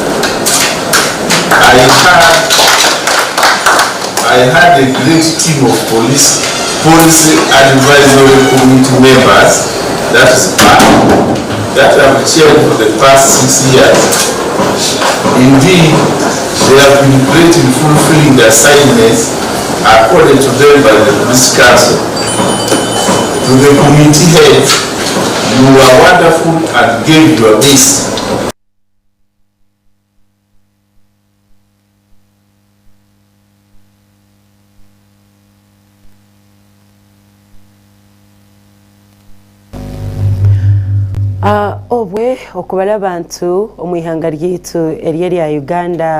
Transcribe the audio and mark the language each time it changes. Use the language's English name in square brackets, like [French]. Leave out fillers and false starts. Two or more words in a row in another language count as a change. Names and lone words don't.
[English] I had a great team of policy advisory committee members, that is PAC, that have chaired for the past 6 years. Indeed, they have been great in fulfilling their assignments according to them by the Police Council. To the committee heads, you were wonderful and gave your best. [Nyankole] Obwe okubala abantu omwihanga ryitu eryeri ya Uganda